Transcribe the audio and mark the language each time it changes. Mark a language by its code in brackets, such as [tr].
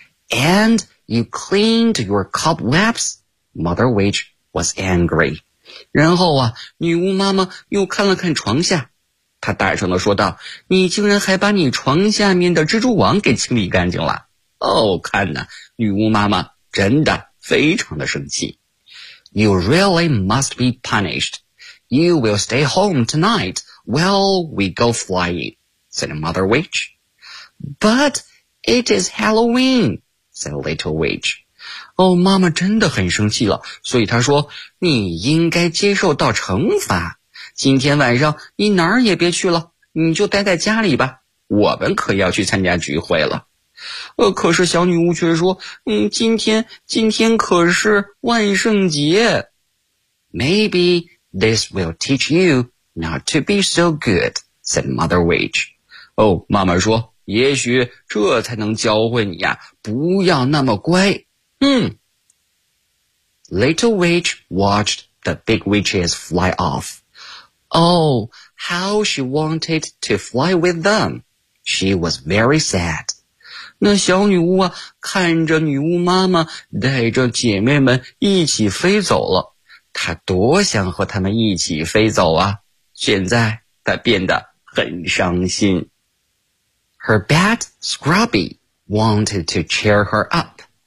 [en] And you cleaned your cobwebs? Mother Witch was angry. [zh] 然后啊，女巫妈妈又看了看床下。她大声地说道，你竟然还把你床下面的蜘蛛网给清理干净了。哦，看呢，女巫妈妈真的非常的生气。 [en] You really must be punished. You will stay home tonight while we go flying. said Mother Witch. But it is Halloween, said Little Witch. [zh] 哦，妈妈真的很生气了，所以她说，你应该接受到惩罚。今天晚上你哪儿也别去了，你就待在家里吧，我们可要去参加聚会了。可是小女巫却说，今天可是万圣节。 [en] Maybe this will teach you not to be so good, said Mother Witch. [zh] 哦，妈妈说，也许这才能教会你呀，不要那么乖。 [en] Little Witch watched the big witches fly off. Oh, how she wanted to fly with them. She was very sad. [zh] 那小女巫啊，看着女巫妈妈带着姐妹们一起飞走了，她多想和她们一起飞走啊。现在她变得很伤心。 [en] Her bat, Scrubby, wanted to cheer her up.